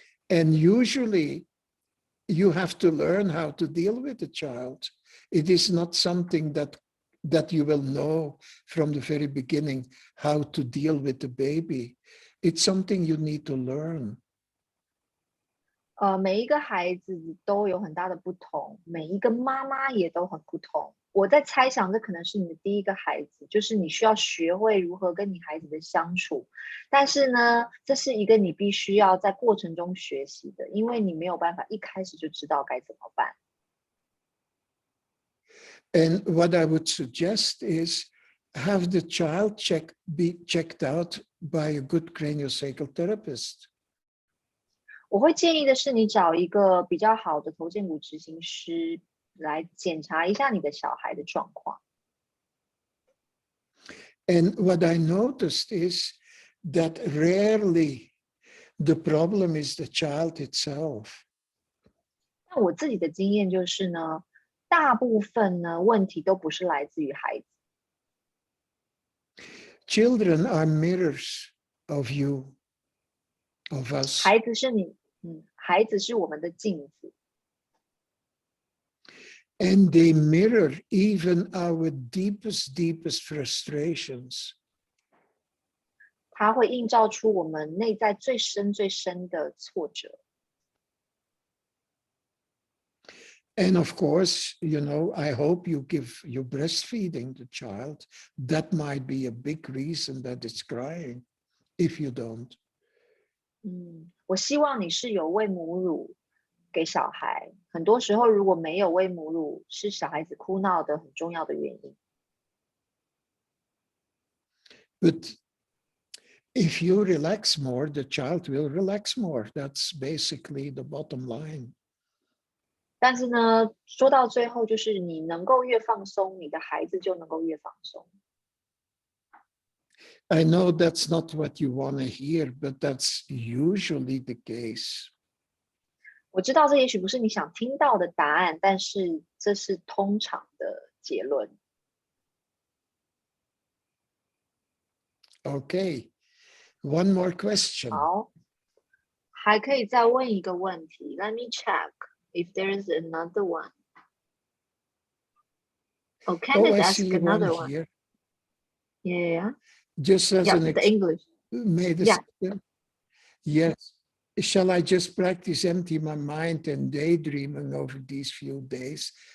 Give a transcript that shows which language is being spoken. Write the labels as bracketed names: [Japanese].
[English] And usually you have to learn how to deal with the child. It is not something that you will know from the very beginning, how to deal with the baby. It's something you need to learn. [Chinese] 每一个孩子都有很大的不同，每一个妈妈也都很不同。我在猜想，这可能是你的第一个孩子，就是你需要学会如何跟你孩子的相处。但是呢，这是一个你必须要在过程中学习的，因为你没有办法一开始就知道该怎么办。 [English] And what I would suggest is have the child be checked out by a good craniosacral therapist. [Chinese] 我会建议的是，你找一个比较好的头荐骨执行师来检查一下你的小孩的状况。 [English] And what I noticed is that rarely the problem is the child itself. [Chinese] 那我自己的经验就是呢，大部分呢问题都不是来自于孩子。 [English] Children are mirrors of you, of us. [Chinese] 孩子是我们的镜子。 [English] And they mirror even our deepest frustrations. [Chinese] 它会映照出我们内在最深的挫折。 [English] And of course, I hope you breastfeeding the child. That might be a big reason that it's crying, if you don't. [Chinese] 我希望你是有喂母乳给小孩。很多时候，如果没有喂母乳，是小孩子哭闹的很重要的原因。 [English] But if you relax more, the child will relax more. That's basically the bottom line. [Chinese] 但是呢，说到最后，就是你能够越放松，你的孩子就能够越放松。 [English] I know that's not what you want to hear, but that's usually the case. [Chinese] 我知道这也许不是你想听到的答案，但是这是通常的结论。 [English] Okay, one more question. [Chinese] 好，还可以再问一个问题。 [English] Let me check if there is another one. Oh, Candace I ask see another one one. here. Yeah. Just as Yeah, an the English. made a Yeah. Yes. Shall I just practice empty my mind and daydreaming over these few days?